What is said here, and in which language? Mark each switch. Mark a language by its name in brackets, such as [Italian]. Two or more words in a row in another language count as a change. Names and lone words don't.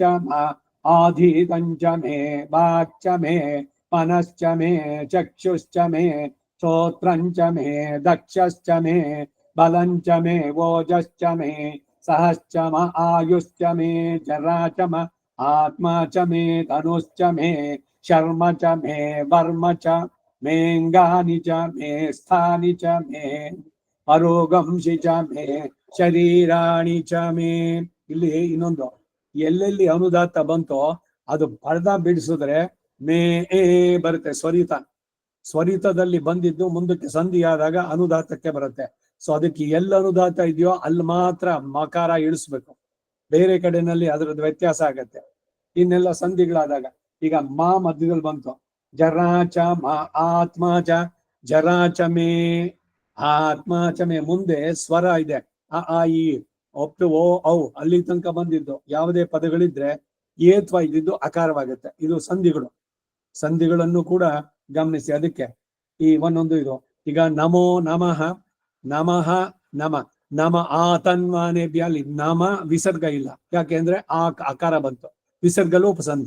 [Sanskrit] ಮಾ ಆಧೀತಂಚ ಮೇ ವಾಕ್ಚ ಮೇ ಮನಶ್ಚ ಮೇ ಚಕ್ಷುಶ್ಚ ಮೇ ಶ್ರೋತ್ರಂಚ ಮೇ ದಕ್ಷಶ್ಚ ಮೇ ಬಲಂಚ ಮೇ ಓಜಶ್ಚ ಮೇ ಸಹಶ್ಚ ಮ ಆಯುಶ್ಚ ಮೇ ಜರಾಚ ಮ ಆತ್ಮ ಚ ಮೇ ಧನುಶ್ಚ ಮೇ ಶರ್ಮ ಚ ಮೇ ವರ್ಮ ಚ ಮೇಂಗಾನಿ ಚ ಮೇ ಸ್ಥಾನಿ ಚ ಮೇ ಅರೋಗಂಶಿ ಚ ಮೇ ಶರೀರಾಣಿ ಚ ಮೇ. [Kannada] ಇಲ್ಲಿ ಇನ್ನೊಂದು, ಎಲ್ಲೆಲ್ಲಿ ಅನುದಾತ್ತ ಬಂತೋ ಅದು ಪರ್ದ ಬಿಡಿಸಿದ್ರೆ ಮೇ ಬರುತ್ತೆ. ಸ್ವರಿತದಲ್ಲಿ ಬಂದಿದ್ದು ಮುಂದಕ್ಕೆ ಸಂಧಿ ಆದಾಗ ಅನುದಾತಕ್ಕೆ ಬರುತ್ತೆ. ಸೊ ಅದಕ್ಕೆ ಎಲ್ಲ ಅನುದಾತ ಇದೆಯೋ ಅಲ್ಲಿ ಮಾತ್ರ ಮಕಾರ ಇಳಿಸ್ಬೇಕು, ಬೇರೆ ಕಡೆನಲ್ಲಿ ಅದರದ್ದು ವ್ಯತ್ಯಾಸ ಆಗತ್ತೆ. ಇನ್ನೆಲ್ಲ ಸಂಧಿಗಳಾದಾಗ, ಈಗ ಮಾ ಮಧ್ಯದಲ್ಲಿ ಬಂತು, [Sanskrit] ಜರಾಚ ಮಾ ಆತ್ಮ ಚ ಜರಾಚ ಮೇ ಆತ್ಮ ಚ ಮೇ. [Kannada] ಮುಂದೆ ಸ್ವರ ಇದೆ, ಅ ಆ ಇ ಒಪ್ಪು ಓ ಔ ಅಲ್ಲಿ ತನಕ ಬಂದಿದ್ದು ಯಾವುದೇ ಪದಗಳಿದ್ರೆ ಏತ್ವ ಇದ್ದಿದ್ದು ಅಕಾರವಾಗುತ್ತೆ. ಇದು ಸಂಧಿಗಳನ್ನು ಕೂಡ ಗಮನಿಸಿ. ಅದಕ್ಕೆ ಈ ಒಂದೊಂದು ಇದು. ಈಗ [Sanskrit] ನಮೋ ನಮಃ, ನಮಃ ನಮ ನಮ ಆತನ್ವಾನೇಭ್ಯ, [Kannada] ಅಲ್ಲಿ ನಮ ವಿಸರ್ಗ ಇಲ್ಲ, ಯಾಕೆಂದ್ರೆ ಆ ಅಕಾರ ಬಂತು, ವಿಸರ್ಗ ಲೋಪಸಂಧಿ.